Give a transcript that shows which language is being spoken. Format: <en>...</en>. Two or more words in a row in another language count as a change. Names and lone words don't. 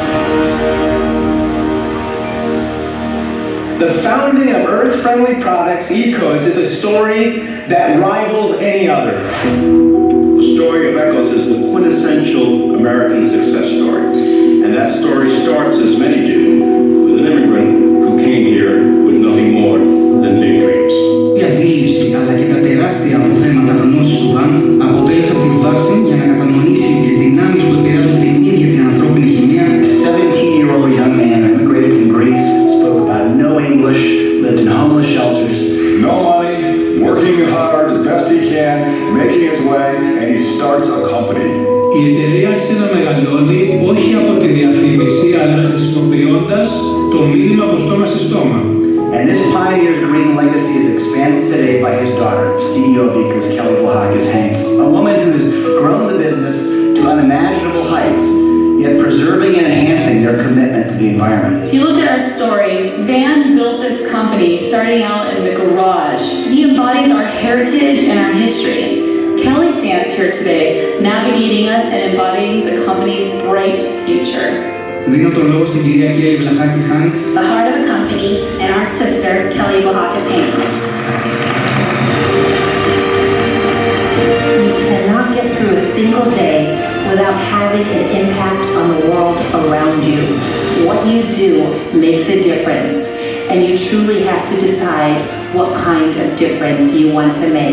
<en>The founding of Earth Friendly Products, ECOS, is a story that rivals any other. The story of ECOS is the quintessential American success story. And that story starts, as many do, with an immigrant who came here with nothing more than big dreams.</en> <el>Η αντίληψη αλλά και τα τεράστια αποθέματα γνώσης του Βαν αποτέλεσαν τη βάση για να κατανοήσει τις δυνάμεις που επηρεάζουν την ίδια την ανθρώπινη χημεία.</el> <en>A 17-year-old young man who immigrated from Greece, spoke about no English, lived in homeless shelters. No money, working hard as best he can, making his way, and he starts a company.</en> <el>Η εταιρεία άρχισε να μεγαλώνει όχι από τη διαφήμιση αλλά χρησιμοποιώντας το μήνυμα από στόμα σε στόμα.</el> <en>And this pioneer's green legacy is expanded today by his daughter, CEO of ECOS, Kelly Vlahakis-Hanks, a woman who has grown the business to unimaginable heights, yet preserving and enhancing their commitment to the environment. If you look at our story, Van built this company starting out in the garage. He embodies our heritage and our history. Kelly stands here today, navigating us and embodying the company's bright future.</en> <el>Δίνω το λόγο στην κυρία Kelly Vlahakis-Hanks,</el> <en>the heart of the company, and our sister, Kelly Vlahakis-Hanks. You cannot get through a single day without having an impact on the world around you. What you do makes a difference, and you truly have to decide what kind of difference you want to make.</en>